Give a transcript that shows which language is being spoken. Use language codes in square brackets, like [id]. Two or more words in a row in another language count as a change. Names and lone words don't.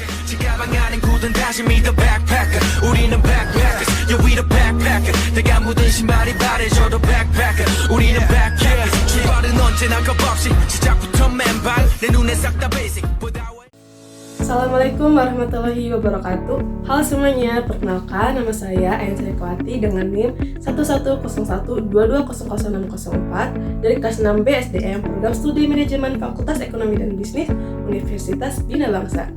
[ko] 가방 안엔 굳은 다짐이 [en] the backpacker [ko] 우리는 [en] backpackers yeah we the backpacker [ko] 내가 묻은 신발이 바래져도 backpacker 우리는 backpackers 출발은 언제나 겁없이 시작부터 맨발 내 눈에 싹 다 basic [ar] السلام عليكم ورحمة الله وبركاته. [id] Halo semuanya, perkenalkan nama saya Ayan Sarikwati dengan NIM 110122000604 dari kelas 6B SDM Program Studi Manajemen Fakultas Ekonomi dan Bisnis Universitas Bina Bangsa.